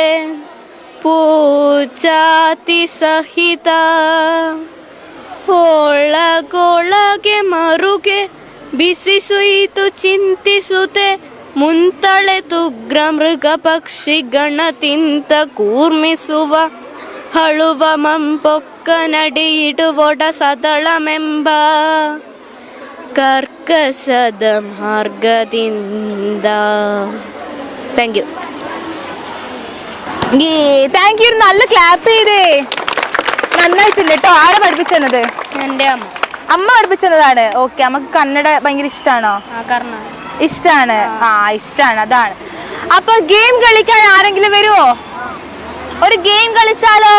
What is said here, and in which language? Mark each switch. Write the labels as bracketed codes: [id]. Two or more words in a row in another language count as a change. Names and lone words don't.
[kn] ಪೂಜಾತಿ ಸಹಿತ ಒಳಗೊಳಗೆ ಮರುಗೆ ಬಿಸಿ ಸುಯಿತು ಚಿಂತಿಸುತ್ತೆ ಮುಂತಳೆತು ಉಗ್ರ ಮೃಗ ಪಕ್ಷಿ ಗಣತಿಂತ ಕೂರ್ಮಿಸುವ ಹಳುವ ಮಂಪೊಕ್ಕ ನಡಿಯಿಡುವೊಡ ಸದಳಮೆಂಬ ಕರ್ಕಶದ ಮಾರ್ಗದಿಂದ. [en] thank you. thank you. [ml] നല്ല ക്ലാപ്പ് ചെയ്തേ. നന്നായിട്ടുണ്ട് കേട്ടോ. ആരെ പഠിപ്പിച്ചത്? എൻ്റെ അമ്മ. അമ്മ പഠിപ്പിച്ചതാണ്. ഓക്കെ. നമുക്ക് കന്നഡ ഭയങ്കര ഇഷ്ടമാണോ? ഇഷ്ടാണ്. ആ ഇഷ്ടാണ്. അതാണ്. അപ്പൊ ഗെയിം കളിക്കാൻ ആരെങ്കിലും വരുമോ? ഒരു ഗെയിം കളിച്ചാലോ?